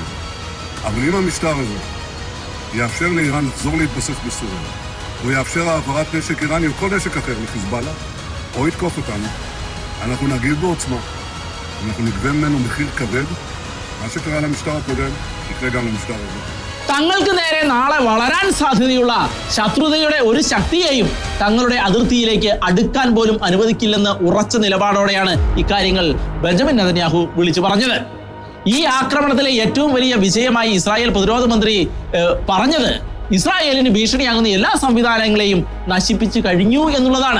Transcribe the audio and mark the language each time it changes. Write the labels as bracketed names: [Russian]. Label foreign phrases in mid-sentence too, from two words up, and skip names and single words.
[Hebrew] אבל אם המשטר הזה יאפשר לאיראן לחזור להתבסס בסוריה, הוא יאפשר העברת נשק איראני או כל נשק אחר לחיזבאללה, או יתקוף אותנו, אנחנו נגיב בעוצמה, אנחנו נגבה ממנו מחיר כבד, מה שקרה למשטר הקודם, יקרה גם למשטר הזה. [Malayalam] തങ്ങൾക്ക് നേരെ നാളെ വളരാൻ സാധ്യതയുള്ള ശത്രുതയുടെ ഒരു ശക്തിയെയും തങ്ങളുടെ അതിർത്തിയിലേക്ക് അടുക്കാൻ പോലും അനുവദിക്കില്ലെന്ന് ഉറച്ച നിലപാടോടെയാണ് ഇക്കാര്യങ്ങൾ ബെഞ്ചമിൻ നെതന്യാഹു വിളിച്ചു പറഞ്ഞത്. ഈ ആക്രമണത്തിലെ ഏറ്റവും വലിയ വിജയമായി ഇസ്രായേൽ പ്രതിരോധ മന്ത്രി പറഞ്ഞത് ഇസ്രായേലിന് ഭീഷണിയാകുന്ന എല്ലാ സംവിധാനങ്ങളെയും നശിപ്പിച്ചു കഴിഞ്ഞു എന്നുള്ളതാണ്.